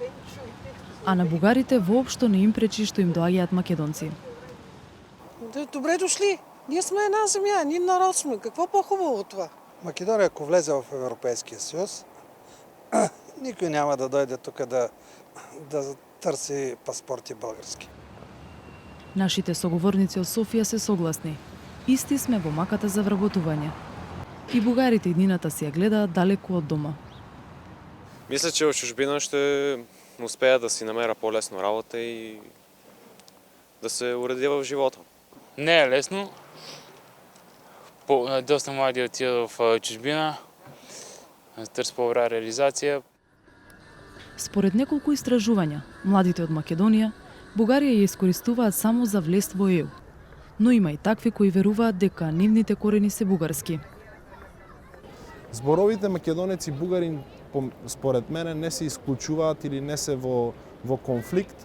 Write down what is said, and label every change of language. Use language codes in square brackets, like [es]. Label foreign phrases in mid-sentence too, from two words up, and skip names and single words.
[mk] А на бугарите воопшто не им пречи што им доаѓаат македонци. [bg] Добре дошли. Ние сме една земя, ние народ сме. Какво по-хубаво от това? Македония, ако влезе в Европейския съюз, никой няма да дойде тук да търси паспорти български. [mk] Нашите соговорници од Софија се согласни. Исти сме во маката за вработување. И бугарите иднината си ја гледаат далеку од дома. [bg] Мисля, че в чужбина ще успея да си намеря по-лесно работа и да се уредя в живота. Не е лесно. Доста млади отидат в чужбина, търсят по-добра реализация. [mk] Според неколку истражувања, младите од Македонија, Бугарија ја искористуваат само за влез во ЕУ. Но има и такви кои веруваат дека нивните корени се бугарски. Зборовите македонеци и бугарин според мене не се исклучуваат или не се во конфликт.